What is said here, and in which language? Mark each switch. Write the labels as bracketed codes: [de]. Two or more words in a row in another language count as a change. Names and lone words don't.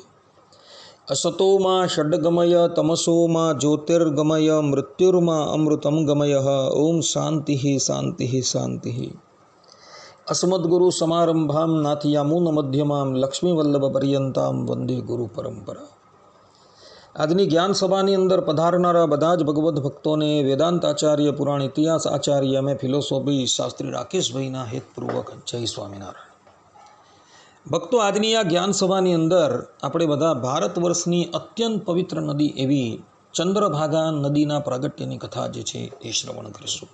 [sa] असतो मा षड्गमय तमसो मा ज्योतिर्गमय मृत्युर्मा अमृतं गमयः। ओम शान्तिः शान्तिः शान्तिः। अस्मद्गुरुसमारम्भां नाथयामुनमध्यमां लक्ष्मीवल्लभपर्यन्तां वन्दे गुरुपरम्परा। [gu] આજની જ્ઞાન સભાની અંદર પધારનારા બધા જ ભગવદ્ ભક્તોને વેદાંત આચાર્ય, પુરાણ ઇતિહાસ આચાર્ય, અમે ફિલોસોફી શાસ્ત્રી રાકેશભાઈના હેતપૂર્વક જય સ્વામિનારાયણ. ભક્તો, આજની આ જ્ઞાન સભાની અંદર આપણે બધા ભારત વર્ષની અત્યંત પવિત્ર નદી એવી ચંદ્રભાગા નદીના પ્રાગટ્યની કથા જે છે એ શ્રવણ કરીશું.